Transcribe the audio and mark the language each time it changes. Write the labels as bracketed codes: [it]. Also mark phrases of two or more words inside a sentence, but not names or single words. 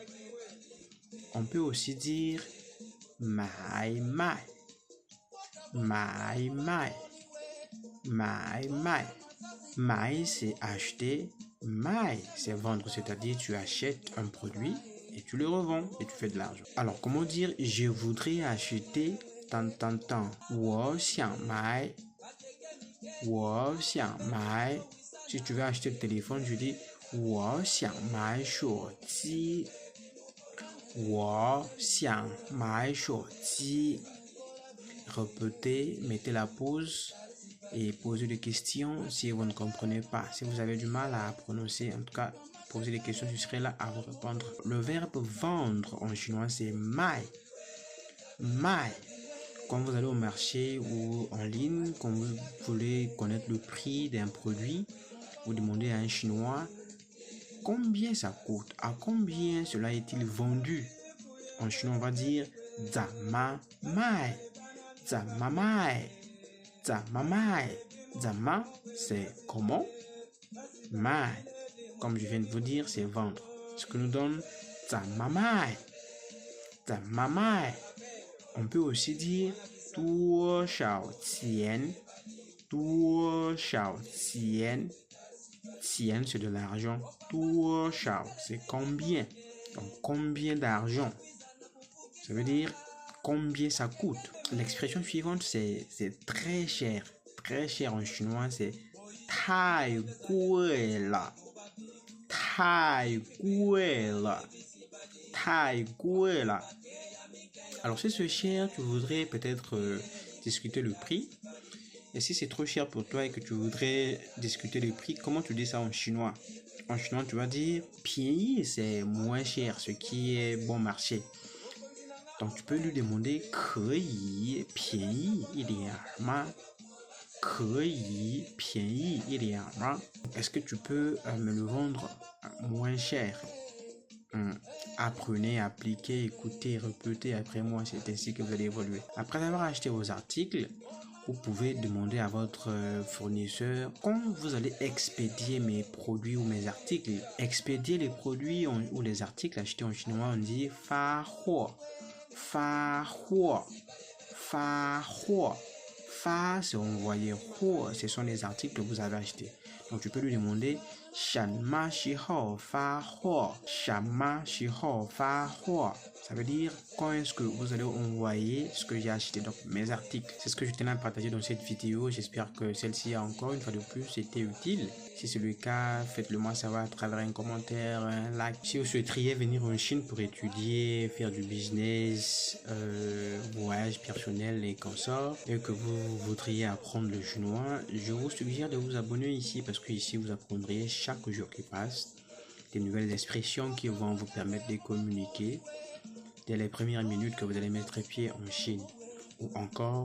[fr] On peut aussi dire [zh] 买卖，买卖，买卖. [fr] Mai, c'est acheter, mai, c'est vendre, c'est-à-dire tu achètes un produit et tu le revends et tu fais de l'argent. Alors, comment dire je voudrais acheter tant tant tant. [zh] 我想买 我想买 [fr] Si tu veux acheter le téléphone, je dis [zh] 我想买手机我想买手机 [fr] Répétez, mettez la pause et posez des questions si vous ne comprenez pas. Si vous avez du mal à prononcer, en tout cas, posez des questions, je serai là à vous répondre. Le verbe vendre en chinois, c'est mai. Mai. Quand vous allez au marché ou en ligne, quand vous voulez connaître le prix d'un produit, vous demandez à un chinois combien ça coûte, à combien cela est-il vendu. En chinois, on va dire [zh] 怎么卖. 怎么卖。怎么卖. [fr] Zama, c'est comment. Mai, comme je viens de vous dire, c'est vendre. Ce que nous donne [zh] 怎么卖。怎么卖. [fr] On peut aussi dire [zh] 多少钱 多少钱 [fr] Tien, c'est de l'argent. 多少 c'est combien. Donc combien d'argent. Ça veut dire combien ça coûte. L'expression suivante, c'est très cher. Très cher en chinois, c'est [zh] 太贵了 太贵了 太贵了 [fr] Alors si c'est cher, tu voudrais peut-être discuter le prix. Et si c'est trop cher pour toi et que tu voudrais discuter le prix, comment tu dis ça en chinois? En chinois, tu vas dire 便宜 c'est moins cher, ce qui est bon marché. Donc tu peux lui demander [zh] 可以便宜一点吗 可以便宜一点吗 [fr] Est-ce que tu peux me le vendre moins cher? Apprenez, appliquez, écoutez, répétez après moi, c'est ainsi que vous allez évoluer. Après avoir acheté vos articles, vous pouvez demander à votre fournisseur quand vous allez expédier mes produits ou mes articles. Expédier les produits ou les articles achetés en chinois, on dit [zh] 发货. 发货。发货. [fr] Fa, c'est envoyer. Huo, ce sont les articles que vous avez achetés. Donc tu peux lui demander [zh] 什么时候发货 什么时候发货 [fr] Ça veut dire quand est-ce que vous allez envoyer ce que j'ai acheté, donc mes articles. C'est ce que je tenais à partager dans cette vidéo. J'espère que celle-ci a encore une fois de plus été utile. Si c'est le cas, faites-le moi savoir à travers un commentaire, un like. Si vous souhaiteriez venir en Chine pour étudier, faire du business, voyage personnel et consorts, et que vous voudriez apprendre le chinois, je vous suggère de vous abonner ici parce que ici vous apprendrez chaque jour qui passe des nouvelles expressions qui vont vous permettre de communiquer dès les premières minutes que vous allez mettre pied en Chine.